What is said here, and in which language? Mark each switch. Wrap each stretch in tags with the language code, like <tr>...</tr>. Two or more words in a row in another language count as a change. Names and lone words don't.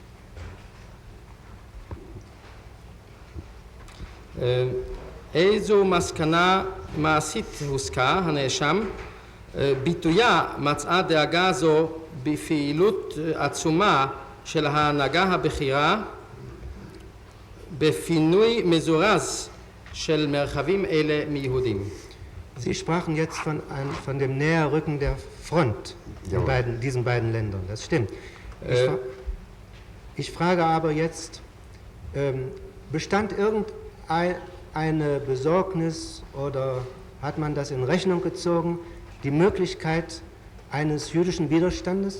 <he>איזו מסקנה מעשית הוסקה, הנאשם, ביטויה מצאה דאגה זו בפעילות עצומה של ההנהגה הבכירה בפינוי מזורז של מרחבים אלה מיהודים.</he> <de>Sie sprachen jetzt von dem Näherrücken der Front in diesen beiden Ländern. Das stimmt. Ich frage aber jetzt, bestand irgendeine Besorgnis oder hat man das in Rechnung gezogen, die Möglichkeit eines jüdischen Widerstandes?</de>